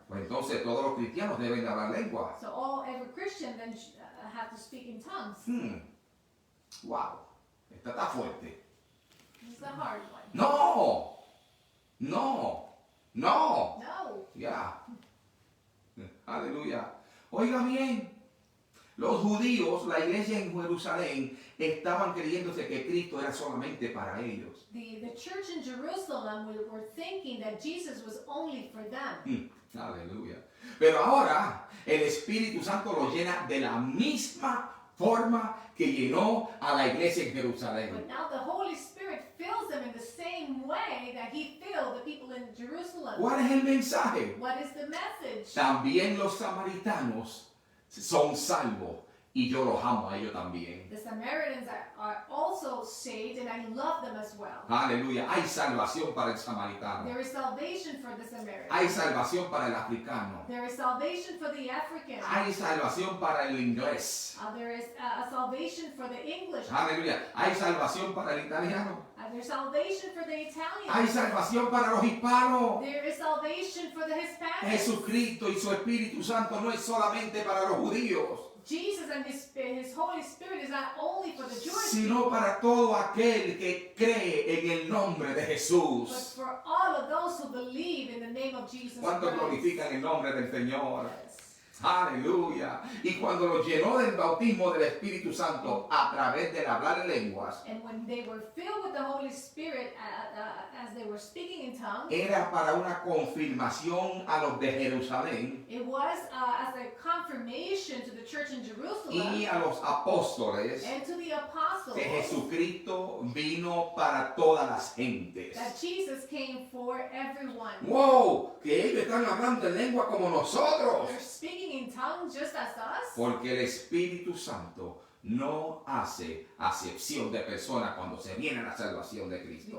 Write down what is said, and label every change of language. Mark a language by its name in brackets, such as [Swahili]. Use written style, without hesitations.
[Spanish] Pues entonces todos los cristianos deben de hablar lenguas. [English] So every Christian then have to speak in tongues. [Spanish] Wow, esta está fuerte. [English] This is a hard one. [Spanish] No, no, no. [English] No. [Spanish] Ya. Aleluya. Oiga bien, los judíos, la iglesia en Jerusalén, estaban creyéndose que Cristo era solamente para ellos. [English] The church in Jerusalem were thinking that Jesus was only for them. [Spanish] Aleluya. Pero ahora el Espíritu Santo lo llena de la misma forma que llenó a la iglesia en Jerusalén. [English] But now the Holy Spirit fills them in the same way that he filled the people in Jerusalem. [Spanish] ¿Cuál es el mensaje? [English] What is the message? [Spanish] También los samaritanos son salvos y yo los amo a ellos también. [English] The Samaritans are also saved, and I love them as well. [Spanish] Aleluya. Hay salvación para el samaritano. [English] There is salvation for the Samaritan. [Spanish] Hay salvación para el africano. [English] There is salvation for the African. [Spanish] Hay salvación para el inglés. [English] There is a salvation for the English. [Spanish] Aleluya. Hay salvación para el italiano. [English] There's salvation for the Italian. [Spanish] Hay salvación para los hispanos. [English] There is salvation for the Hispanics. [Spanish] Jesucristo y su Espíritu Santo no es solamente para los judíos, [English] Jesus and his Holy Spirit is not only for the Jewish [Spanish] sino para todo aquel que cree en el nombre de [English] but [Spanish] Jesús. [English] for all of those who believe in the name of Jesus [Spanish] ¿Cuántos [English] Christ. [Spanish] glorifican el nombre del Señor? [English] Yes. [Spanish] Aleluya. Y cuando los llenó del bautismo del Espíritu Santo a través del hablar en lenguas, [English] And when they were filled with the Holy Spirit as they were speaking in tongues, [Spanish] era para una confirmación a los de Jerusalén [English] it was as a confirmation to the church in Jerusalem [Spanish] y a los apóstoles [English] and to the apostles [Spanish] que Jesucristo vino para todas las gentes. [English] that Jesus came for everyone. ¡Wow! [Spanish] Que ellos están hablando en lengua como nosotros. [English] They're speaking in tongues just as us. [Spanish] Porque el Espíritu Santo no hace acepción de personas cuando se viene a la salvación de Cristo.